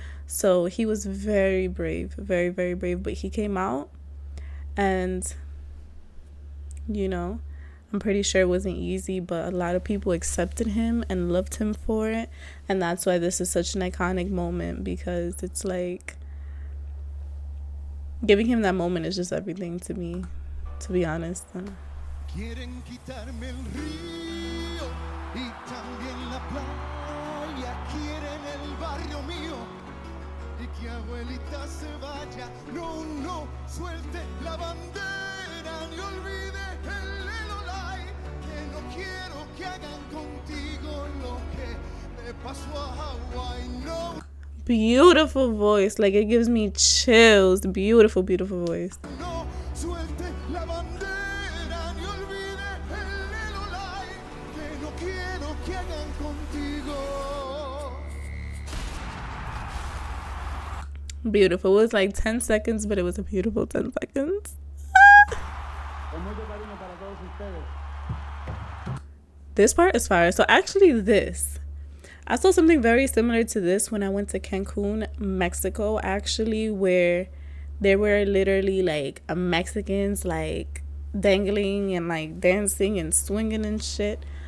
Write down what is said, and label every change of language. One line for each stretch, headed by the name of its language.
English: So he was very brave, very, very brave. But he came out and, you know, I'm pretty sure it wasn't easy, but a lot of people accepted him and loved him for it. And that's why this is such an iconic moment, because it's like, giving him that moment is just everything to me, to be honest.
Spanish: Quieren quitarme el río y también la playa, quieren el barrio mío y que abuelita se vaya. No, no, suelte la bandera ni olvide el Lelolai, que no quiero que hagan contigo lo que me pasó a Hawaii. No.
English: Beautiful voice, like it gives me chills. Beautiful, beautiful voice.
Spanish: No, suelte la bandera ni olvide el Lelolai, que no quiero que hagan contigo.
English: Beautiful. It was like 10 seconds, but it was a beautiful 10 seconds. This part is fire. So actually I saw something very similar to this when I went to Cancun, Mexico, actually, where there were literally like Mexicans like dangling and like dancing and swinging and shit.